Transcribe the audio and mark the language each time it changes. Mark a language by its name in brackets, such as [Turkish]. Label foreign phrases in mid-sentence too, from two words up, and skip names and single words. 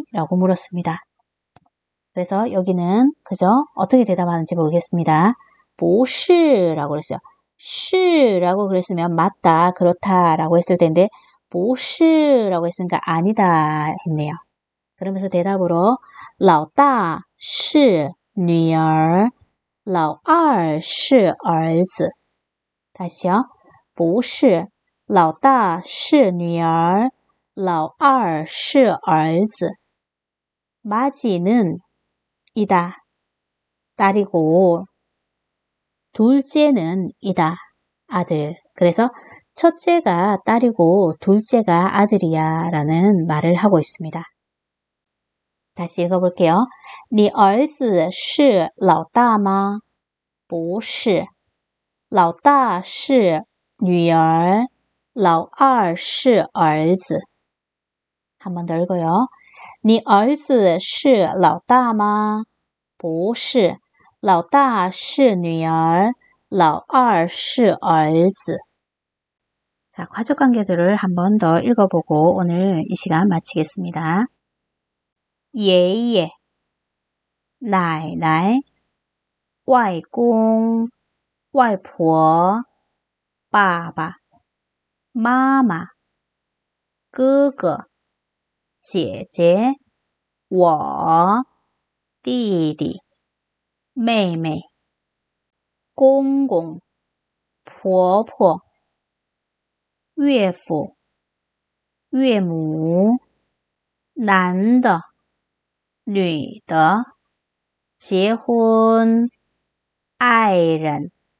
[Korean] 라고 물었습니다. 그래서 여기는 그죠? 어떻게 대답하는지 모르겠습니다. 不是 라고 그랬어요. 是라고 그랬으면 맞다, 그렇다 라고 했을 텐데 不是 라고 했으니까 아니다 했네요. 그러면서 대답으로 [Chinese] 老大是女儿老二是儿子 [Korean] 다시요. [Chinese] 不是老大是女儿老二是儿子 [Korean] 맞이는 이다, 딸이고 둘째는 이다, 아들. 그래서 첫째가 딸이고 둘째가 아들이야 라는 말을 하고 있습니다. 다시 읽어볼게요. [Chinese] 你儿子是老大吗？不是，老大是女儿，老二是儿子。 [Korean] 한 번 더 읽어요. [Chinese] 你儿子是老大吗？不是，老大是女儿，老二是儿子。 [Korean] 자, 가족관계들을 한 번 더 읽어보고 오늘 이 시간 마치겠습니다. [Chinese] 爷爷奶奶外公外婆爸爸妈妈哥哥姐姐我弟弟妹妹公公婆婆岳父岳母男的女的结婚爱人